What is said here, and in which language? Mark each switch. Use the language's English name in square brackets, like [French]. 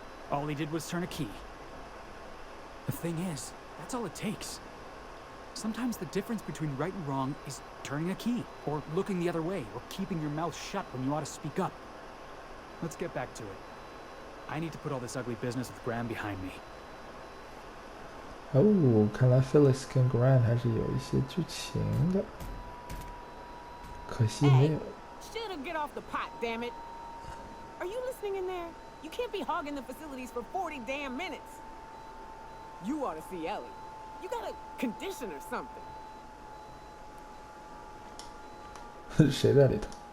[English] All he did was turn a key. The thing is, that's all it takes. Sometimes the difference between right and wrong is turning a key, or looking the other way, or keeping your mouth shut when you ought to speak up. Let's get back to it. I need to put all this ugly business with Graham behind me. [Chinese] 哦，看来 Felix 跟 Grant 还是有一些剧情的，可惜没有。 [English] Shut up, get off the pot, damn it! Are you listening in there? You can't be hogging the facilities for 40 damn minutes. You ought to see Ellie. You got a condition or something. [Chinese] 谁在里头